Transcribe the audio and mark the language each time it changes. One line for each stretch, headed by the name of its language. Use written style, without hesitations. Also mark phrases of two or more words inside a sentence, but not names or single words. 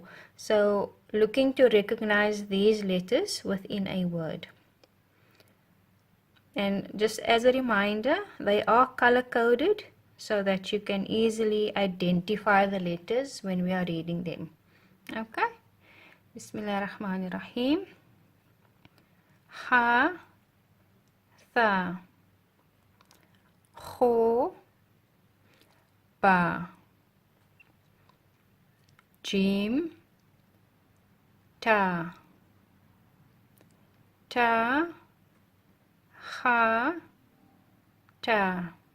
English: So looking to recognize these letters within a word. And just as a reminder, they are color coded so that you can easily identify the letters when we are reading them. Okay?
Arabic: Bismillahirrahmanirrahim. Ha, tha, kho, ba, jim, ta, ta, ha, ta,